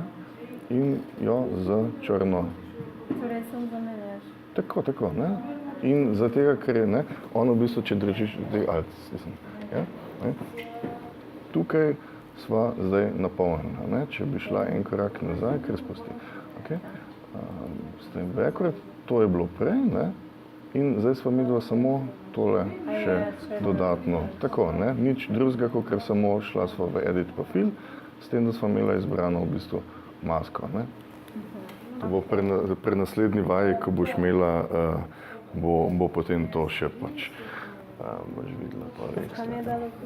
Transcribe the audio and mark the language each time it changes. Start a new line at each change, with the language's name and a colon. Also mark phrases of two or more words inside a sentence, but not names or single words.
Slovenian: In jo z črno. Torej sem zamenjaš. Tako, ne? In za tega, ker je, ne, ono v bistvu, če držiš, ja, ne? Tukaj sva zdaj napolnjena, ne? Če bi šla en korak nazaj, ker spusti.
English: Okay? Stay backward,
Slovenian: to je bilo prej, ne? In zdaj sva midva samo tole še dodatno. Tako, ne? Nič drugega, ker samo šla sva v
English: Edit profil,
Slovenian: s tem, da sva imela izbrano v bistvu masko, ne? To bo pri naslednji vaji, ko boš imela, bo potem to še pač, boš videla to ekstra.